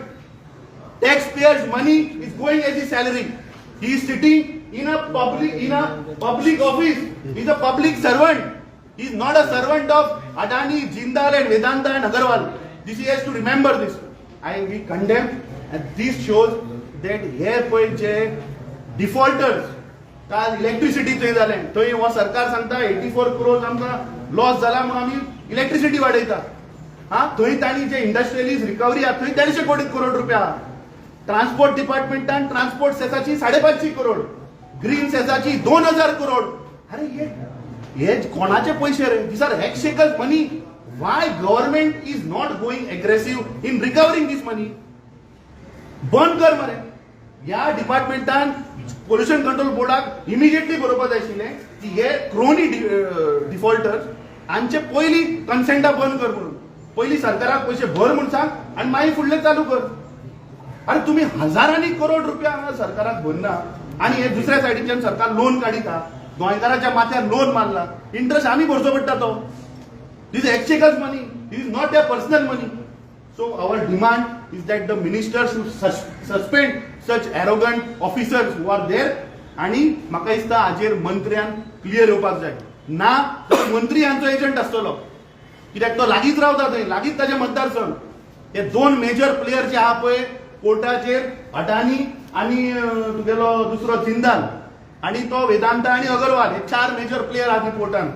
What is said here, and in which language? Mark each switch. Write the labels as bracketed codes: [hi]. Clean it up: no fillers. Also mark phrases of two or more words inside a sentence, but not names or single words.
[en] Taxpayers' money is going as his salary. He is sitting in a public office. He is a public servant. He is not a servant of Adani, Jindal and Vedanta and Agarwal. This he has to remember this. And we condemn, and this shows that here [kok] पळय जे डिफॉल्टर्स काल इलेक्ट्रिसिटी थंय जालें, थंय हो सरकार सांगता 84 crores आमकां लॉस जाला म्हणून आमी इलेक्ट्रिसिटी वाडयता. हा, थंय तांणी जे इंडस्ट्रियलिस्ट रिकवरी आहा थंय 150 crore रुपया आहा. ट्रान्सपोर्ट डिपार्टमेंटान ट्रान्सपोर्ट सेसाची 550 crore, ग्रीन सेसाची 2000 crore. अरे हे कोणाचे पैसे रे? [en] These are exchequers money. Why government is not going aggressive in recovering this money? [kok] बंद कर मरे. या डिपार्टमेंटान [en] pollution control बोर्डाक [kok] इमिजिएटली बरोवपाक जाय आशिल्लें की हे [en] crony defaulters [kok] हांचे पयलीं कन्सेंटा बंद कर म्हणून. पयलीं सरकाराक पयशे भर म्हणून सांग आनी मागीर फुडलें चालू कर. अरे तुम्ही हजारांनी करोड रुपया हांगा सरकाराक भरना आनी हे दुसऱ्या सायडीच्यान सरकार लोन काडिता. गोंयकाराच्या माथ्यार लोन मारला, इंटरेस्ट आमी भरचो पडटा तो. [en] This is exchequers money. This is not their personal money. So our demand is that the minister should suspend such arrogant officers who are there. [kok] आणि म्हाका दिसता हाजेर मंत्र्यान क्लियर येवपाक जाय. ना मंत्री हांचो एजंट आसतलो, कित्याक तो लागींच रावता थंय, लागींच ताचे मतदारसंघ. हे दोन [en] major player [kok] जे आहा पळय कोर्टाचेर, अडानी आणि तुगेलो दुसरो जिंदाल आणि तो वेदांता आणि अगरवाल, हे 4 [en] major player [kok] आहा कोर्टान.